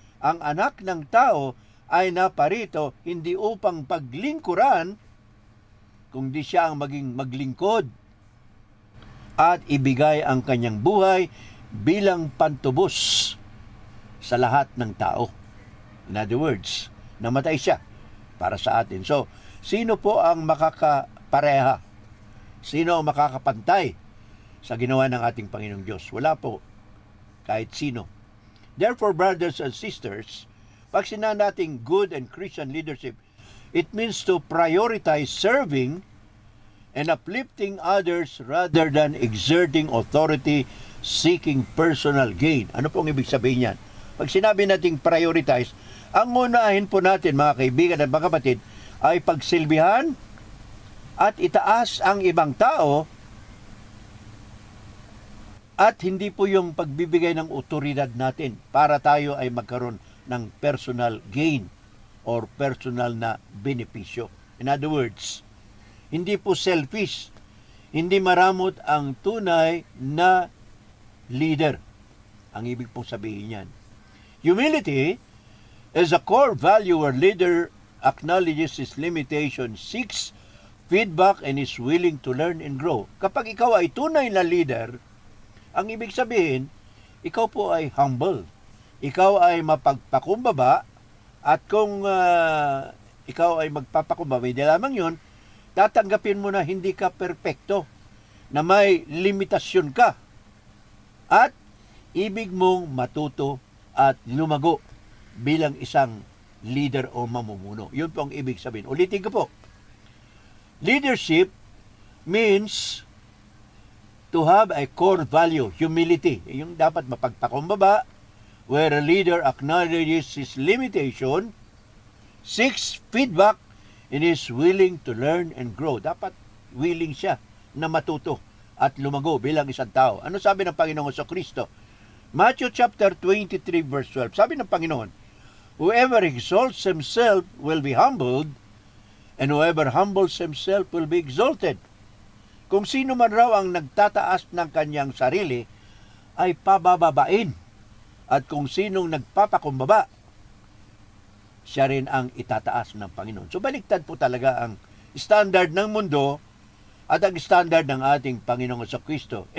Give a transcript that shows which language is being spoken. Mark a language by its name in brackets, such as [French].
[Filipino] Ang anak ng tao ay naparito hindi upang paglingkuran, kundi siya ang maging maglingkod at ibigay ang kanyang buhay bilang pantubos sa lahat ng tao. [English] In other words, [Filipino] namatay siya para sa atin. So, sino po ang makakapareha? Sino ang makakapantay sa ginawa ng ating Panginoong Diyos? Wala po. Kahit sino. [English] Therefore, brothers and sisters, [Filipino] pag sinabi natin [English] good and Christian leadership, it means to prioritize serving and uplifting others rather than exerting authority, seeking personal gain. [Filipino] Ano pong ibig sabihin yan? Pag sinabi nating prioritize, ang unahin po natin, mga kaibigan at mga kapatid, ay pagsilbihan at itaas ang ibang tao at hindi po yung pagbibigay ng otoridad natin para tayo ay magkaroon ng [English] personal gain [Filipino] or personal na benepisyo. [English] In other words, [Filipino] hindi po selfish, hindi maramot ang tunay na leader. Ang ibig pong sabihin yan. [English] Humility is a core value where leader acknowledges his limitation, seeks feedback, and is willing to learn and grow. [Filipino] Kapag ikaw ay tunay na leader, ang ibig sabihin, ikaw po ay humble. Ikaw ay mapagpakumbaba, at kung ikaw ay magpapakumbaba, hindi lamang yun, tatanggapin mo na hindi ka perpekto, na may limitasyon ka, at ibig mong matuto at lumago bilang isang leader o mamumuno. Yun po ang ibig sabihin. Ulitin ko po. [English] Leadership means to have a core value, humility. [Filipino] Yung dapat mapagpakumbaba, [English] where a leader acknowledges his limitation, seeks feedback, and is willing to learn and grow. [Filipino] Dapat willing siya na matuto at lumago bilang isang tao. Ano sabi ng Panginoon sa Kristo? [English] Matthew chapter 23 verse 12. [Filipino] Sabi ng Panginoon, [English] whoever exalts himself will be humbled, and whoever humbles himself will be exalted. [Filipino] Kung sino man raw ang nagtataas ng kanyang sarili, ay pabababain. At kung sinong nagpapakumbaba, siya rin ang itataas ng Panginoon. So baliktad po talaga ang standard ng mundo at ang standard ng ating Panginoong Jesucristo.